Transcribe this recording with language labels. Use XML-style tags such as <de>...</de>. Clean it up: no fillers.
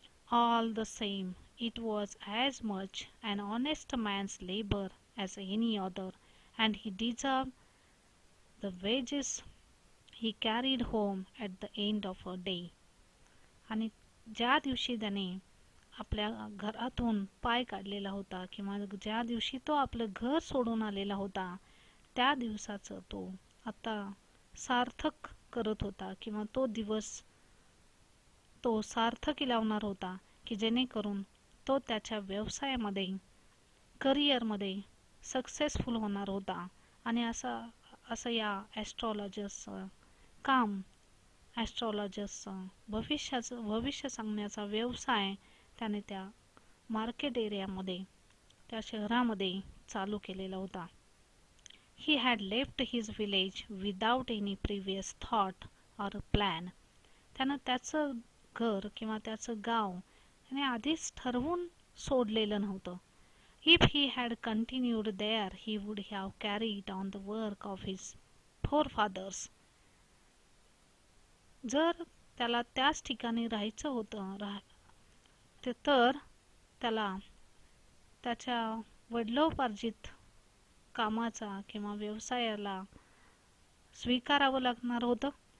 <en>All the same, it was as much an honest man's labor as any other, and he deserved the wages he carried home at the end of a day.</en> <mr>आणि ज्या दिवशी त्याने आपल्या घरातून पाय काढलेला होता किंवा ज्या दिवशी तो आपलं घर सोडून आलेला होता, त्या दिवसाचं तो आता सार्थक करत होता किंवा तो दिवस तो सार्थकी लावणार होता, की जेणेकरून तो त्याच्या व्यवसायामध्ये, करिअरमध्ये सक्सेसफुल होणार होता. आणि असं या ॲस्ट्रॉलॉजर्सचं काम, ॲस्ट्रॉलॉजर्सचं भविष्य सांगण्याचा व्यवसाय त्याने त्या मार्केट एरियामध्ये, त्या शहरामध्ये चालू केलेला होता.</mr> <en>He had left his village without any previous thought or plan.</en> <mr>त्यानं त्याचं घर किंवा त्याचं गाव त्याने आधीच ठरवून सोडलेलं नव्हतं.</mr> <en>If he had continued there, he would have carried on the work of his forefathers.</en> <mr>जर त्याला त्याच ठिकाणी राहायचं होतं तर त्याला त्याच्या वडिलोपार्जित कामाचा किंवा व्यवसायाला स्वीकारावं लागणार होतं.</mr>